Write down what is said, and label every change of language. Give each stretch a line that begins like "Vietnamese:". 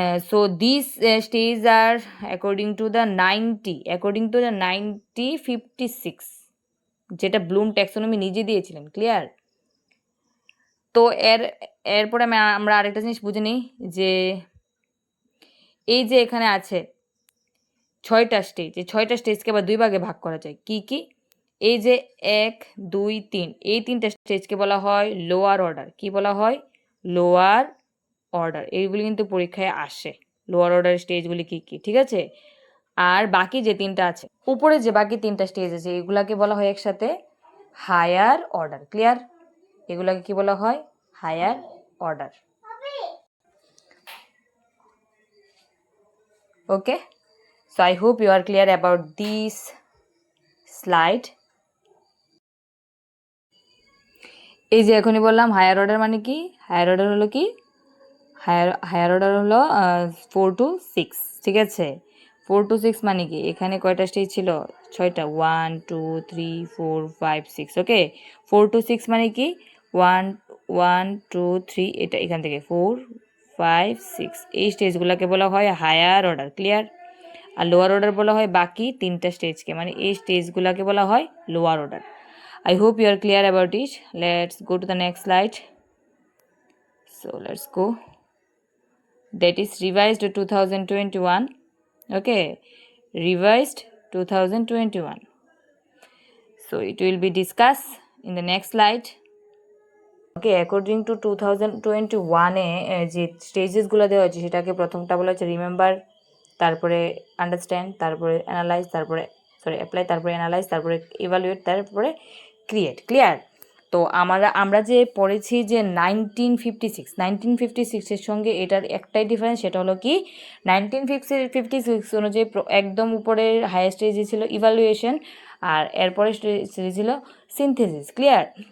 English: So these stages are according to the 1956,
Bangla: যেটা Bloom taxonomy নিজে দিয়েছিলেন। ক্লিয়ার? তো এরপরে আমরা আরেকটা জিনিস বুঝে নিই, যে এই যে এখানে আছে 6টা স্টেজ, এই 6টা স্টেজকে আবার 2 ভাগে ভাগ করা যায়। কি কি? এই যে 1, 2, 3, এই 3টা স্টেজকে বলা হয় লোয়ার অর্ডার। কি বলা হয়? Lower order. এইগুলি কিন্তু পরীক্ষায় আসে, লোয়ার অর্ডার স্টেজগুলি কি কি, ঠিক আছে? আর বাকি যে 3টা আছে, উপরে যে বাকি 3টা স্টেজ আছে, এগুলাকে বলা হয় একসাথে হায়ার অর্ডার। ক্লিয়ার? এগুলাকে কি বলা হয়? Higher order.
English: Okay, so I hope you are clear about this slide.
Bangla: এই যে এখনই বললাম হায়ার অর্ডার মানে কি, হায়ার অর্ডার হলো কি, হায়ার অর্ডার হলো 4 to 6, ঠিক আছে? 4 to 6 মানে কি, এখানে কয়টা স্টেজ ছিল? 6টা, 1 2 3 4 5 6। ওকে, 4 to 6 মানে কি 1 1 2 3, এটা এখান থেকে 4 5 6, এই স্টেজগুলোকে বলা হয় হায়ার অর্ডার। ক্লিয়ার? আর লোয়ার অর্ডার বলা হয় বাকি 3টা স্টেজকে, মানে এই স্টেজগুলোকে বলা হয় lower order.
English: I hope you are clear about it. Let's go to the next slide. So let's go. That is revised 2021. Okay, revised 2021. So it will be discussed in the next slide. Okay, according to 2021
Bangla: যে স্টেজেসগুলো দেওয়া হয়েছে, সেটাকে প্রথমটা বলা হচ্ছে remember, তারপরে understand, তারপরে analyse, তারপরে অ্যাপ্লাই, তারপরে অ্যানালাইজ, তারপরে ইভালুয়েট, তারপরে ক্রিয়েট। ক্লিয়ার? তো আমরা যে পড়েছি যে 1956 সঙ্গে এটার একটাই ডিফারেন্স, সেটা হলো কি 1956 অনুযায়ী একদম উপরের হাইয়েস্ট স্টেজে ছিল ইভালুয়েশন, আর এরপরে স্টেজে ছিল সিনথেসিস। ক্লিয়ার?